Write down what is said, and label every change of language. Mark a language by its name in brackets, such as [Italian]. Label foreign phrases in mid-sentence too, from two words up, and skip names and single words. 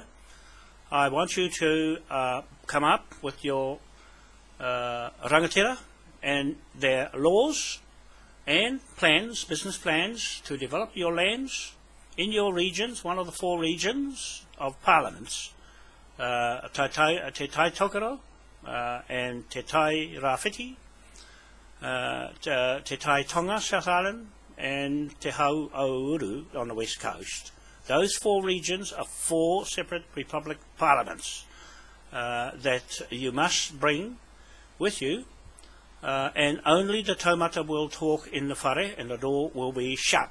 [English] I want you to come up with your rangatira and their laws and plans, business plans, to develop your lands in your regions, one of the 4 regions of parliaments, Te Tai Tokoro, and Te Tai Rāwhiti, Te Tai Tonga, South Island, and Te Hau Auru on the west coast. Those 4 regions are 4 separate republic parliaments that you must bring with you, and only the taumata will talk in the whare and the door will be shut.